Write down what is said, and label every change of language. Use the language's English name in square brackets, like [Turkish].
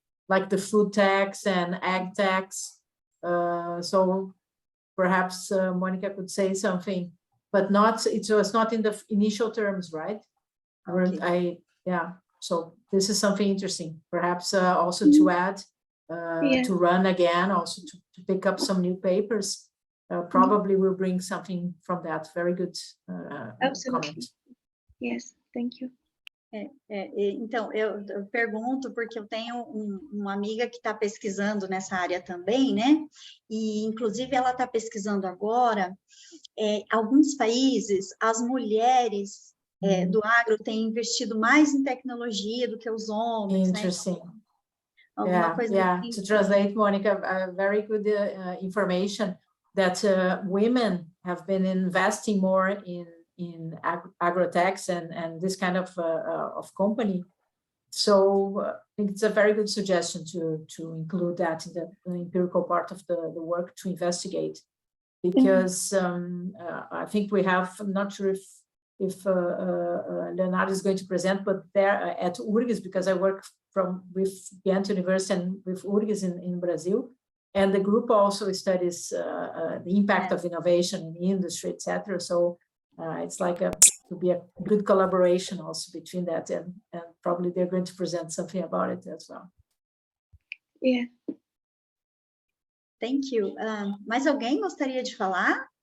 [English] like the food tax and ag tax. So perhaps Monica could say something, but it was not in the initial terms, right? Okay. So this is something interesting, perhaps also to add, to run again, also to pick up some new papers. Probably we'll bring something from that. Very good Absolutely. comment. Yes, thank you. [Portuguese] Então, eu pergunto porque eu tenho uma amiga que está pesquisando nessa área também, né? E, inclusive, ela está pesquisando agora, alguns países, as mulheres do agro têm investido mais em tecnologia do que os homens, [English] Interesting. [Portuguese] né? Alguma coisa assim. [English] To translate, Monica, very good information that women have been investing more in agrotechs and this kind of company. So I think it's a very good suggestion to include that in the empirical part of the work to investigate, because I think we have, I'm not sure if Leonardo is going to present, but there at URGS, because I work with Ghent University and with URGS in Brazil, and the group also studies the impact of innovation in the industry, etc. So it's like to be a good collaboration also between that, and probably they're going to present something about it as well. Yeah. Thank you. [Portuguese] Mais alguém gostaria de falar?